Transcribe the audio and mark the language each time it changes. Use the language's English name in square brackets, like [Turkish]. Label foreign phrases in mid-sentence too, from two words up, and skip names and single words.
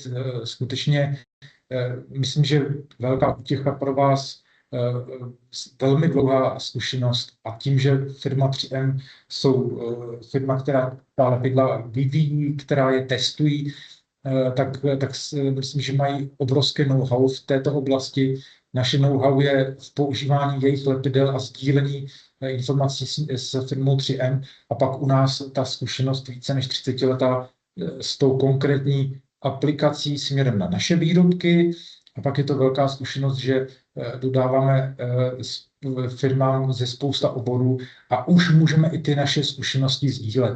[Czech] Skutečně myslím, že velká útěcha pro vás, velmi dlouhá zkušenost a tím, že firma 3M jsou firma, která ta lepidla vyvíjí, která je testují, tak myslím, že mají obrovské know-how v této oblasti. Naše know-how je v používání jejich lepidel a sdílení informací s firmou 3M a pak u nás ta zkušenost více než 30 letá s tou konkrétní aplikací směrem na naše výrobky. A pak je to velká zkušenost, že dodáváme firmám ze spousta oborů a už můžeme i ty naše zkušenosti sdílet.